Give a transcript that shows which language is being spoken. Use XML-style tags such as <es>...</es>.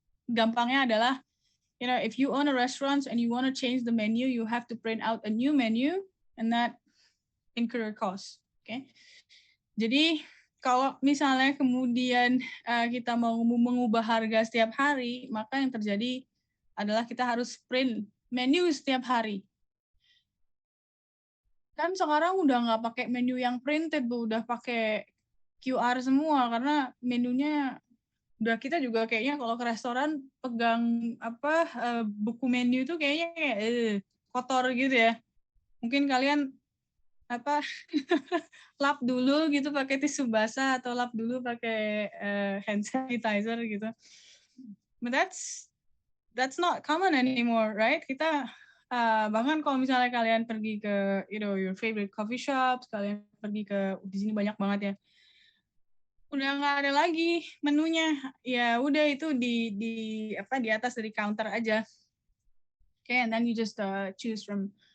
<id>Gampangnya adalah,</id> <en>if you own a restaurant and you want to change the menu, you have to print out a new menu and that incur cost. Okay?</en> <id>Jadi kalau misalnya kemudian kita mau mengubah harga setiap hari, maka yang terjadi adalah kita harus print menu setiap hari. Kan sekarang udah nggak pakai menu yang printed, udah pakai QR semua karena menunya Udah kita juga kayaknya kalau ke restoran pegang buku menu itu kayaknya kotor gitu ya. Mungkin kalian lap dulu gitu pakai tisu basah atau lap dulu pakai hand sanitizer gitu.</id> <en>But that's not common anymore, right?</en> <id>Kita bahkan kalau misalnya kalian pergi ke</id> <en>your favorite coffee shops,</en> <id>kalian pergi ke di sini banyak banget ya. Udah nggak ada lagi menunya. Ya udah itu di atas dari counter aja.</id> <en>Okay, and then you just choose from.</en>